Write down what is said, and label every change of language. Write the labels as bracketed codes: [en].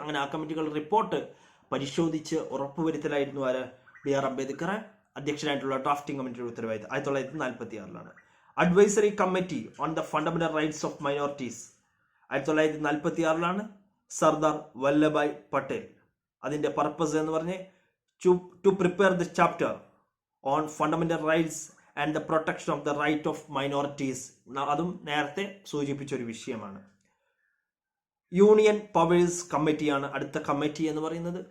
[ml] അങ്ങനെ ആ കമ്മിറ്റികൾ റിപ്പോർട്ട് പരിശോധിച്ച് ഉറപ്പുവരുത്തലായിരുന്നു BR അംബേദ്കർ അധ്യക്ഷനായിട്ടുള്ള ഡ്രാഫ്റ്റിംഗ് കമ്മിറ്റിയുടെ ഉത്തരവാദിത്തം 1946. [en] Advisory committee on the fundamental rights of minorities 1946 Sardar Vallabhbhai Patel. [ml] അതിൻ്റെ പർപ്പസ് എന്ന് പറഞ്ഞ് [en] to prepare the chapter on fundamental rights and the protection of the right of minorities. [ml] അതും നേരത്തെ സൂചിപ്പിച്ചൊരു വിഷയമാണ്. യൂണിയൻ പവേഴ്സ് കമ്മിറ്റിയാണ് അടുത്ത കമ്മിറ്റി എന്ന് പറയുന്നത്.